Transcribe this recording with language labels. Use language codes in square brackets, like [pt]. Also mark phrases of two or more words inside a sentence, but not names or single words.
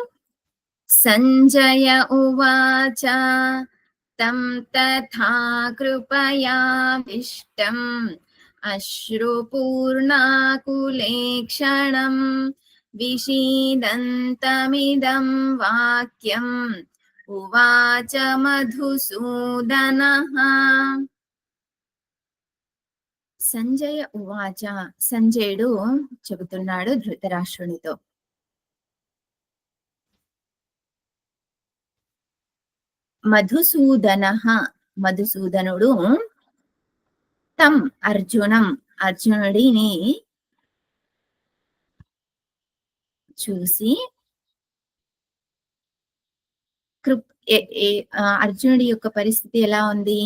[sa] संजय उवाच तं तथा कृपयाविष्टम् अश्रुपूर्णाकुलेक्षणम् विषीदन्तमिदं वाक्यम् उवाच मधुसूदनः। సంజయ ఉవాచ, [te] సంజయుడు చెబుతున్నాడు ధృతరాష్ట్రునితో, మధుసూదనుడు తం అర్జునుడిని చూసి అర్జునుడి యొక్క పరిస్థితి ఎలా ఉంది?